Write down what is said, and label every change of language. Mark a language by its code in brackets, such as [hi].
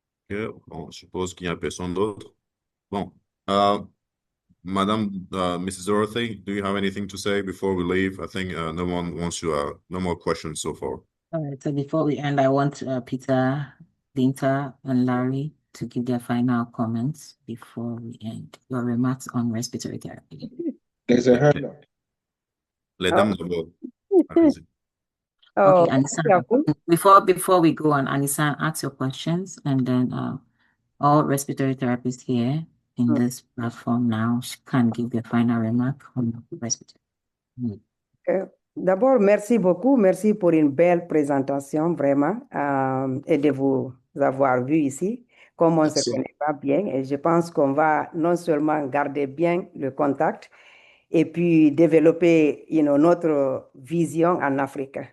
[fr] Ok, bon, je suppose qu'il n'y a personne d'autre. [en] Bon, Madam, Mrs. Dorothy, do you have anything to say before we leave? I think no one wants to, no more questions so far. All right, so before we end, I want Peter, Dinta, and Larry to give their final comments before we end. Your remarks on respiratory therapy. There's a hand up. [fr] Les dames d'abord. Allez-y. [en] Oh, Okay, Anissa, [fr] merci à vous. [en] before we go on, Anissa, ask your questions, and then all respiratory therapists here in this platform now can give their final remark on respiratory. [fr] D'abord, merci beaucoup. Merci pour une belle présentation, vraiment, et de vous avoir vu ici. Comme on ne se Merci. connaît pas bien, et je pense qu'on va non seulement garder bien le contact, et puis développer notre vision en Afrique.